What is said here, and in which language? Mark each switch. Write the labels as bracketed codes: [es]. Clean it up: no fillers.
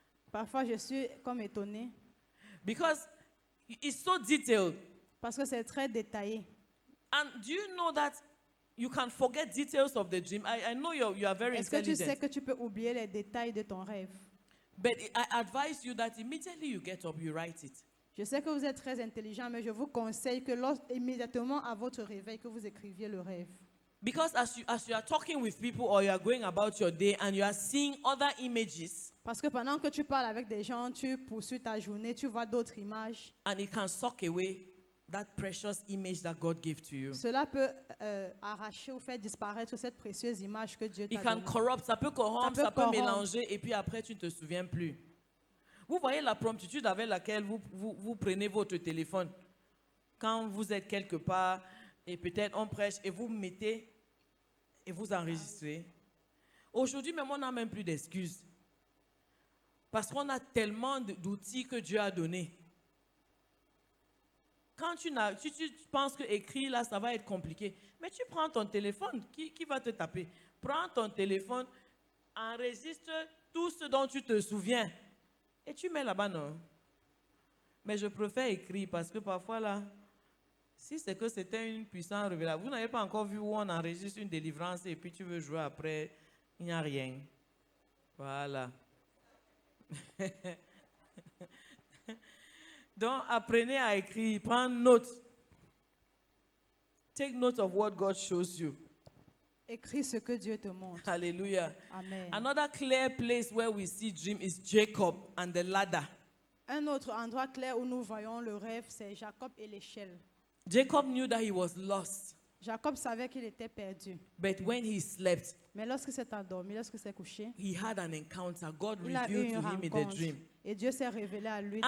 [fr] parfois je suis comme étonnée [en] Because it's so detailed. [fr] parce que c'est très détaillé. [en] And do you know that you can forget details of the dream? I know you are very [fr] Est-ce que tu sais [en] intelligent. [fr] que tu peux oublier les détails de ton rêve? [en] But I advise you that immediately you get up, you write it. [fr] Je sais que vous êtes très intelligent, mais je vous conseille que immédiatement à votre réveil, que vous écriviez le rêve. [en] Because as you are talking with people or you are going about your day and you are seeing other images, [fr] Parce que pendant que tu parles avec des gens, tu poursuis ta journée, tu vois d'autres images. [en] and it can suck away that precious image that God gave to you. [fr] Cela peut arracher ou faire disparaître cette précieuse image que Dieu [en] It [fr] t'a [en] can [fr] donnée. corrupt, ça peut corrompre, Ça ça peut peut corrompre. mélanger et puis après tu ne te souviens plus. Vous voyez la promptitude avec laquelle vous prenez votre téléphone quand vous êtes quelque part et peut-être on prêche et vous mettez et vous enregistrez. Aujourd'hui même on n'a même plus d'excuses parce qu'on a tellement d'outils que Dieu a donnés. Quand tu penses que écrire là, ça va être compliqué. Mais tu prends ton téléphone, qui va te taper? Prends ton téléphone, enregistre tout ce dont tu te souviens. Et tu mets là-bas, non? Mais je préfère écrire parce que parfois là, si c'est que c'était une puissante révélation, vous n'avez pas encore vu où on enregistre une délivrance et puis tu veux jouer après, il n'y a rien. Voilà. Donc, apprenez à écrire, prendre note. Take note of what God shows you. Écris ce que Dieu te montre. Hallelujah. Amen. [en] Another clear place where we see dream is Jacob and the ladder. [fr] Un autre endroit clair où nous voyons le rêve, c'est Jacob et l'échelle. [en] Jacob knew that he was lost, [fr] Jacob savait qu'il était perdu. [en] but when he slept, [fr] Mais lorsqu'il s'est endormi, lorsqu'il s'est couché, [en] he had an encounter. God [fr] il a eu [en] revealed [fr] une [en] to him in the [fr] rencontre. [en] dream. [fr] Et Dieu s'est révélé à lui dans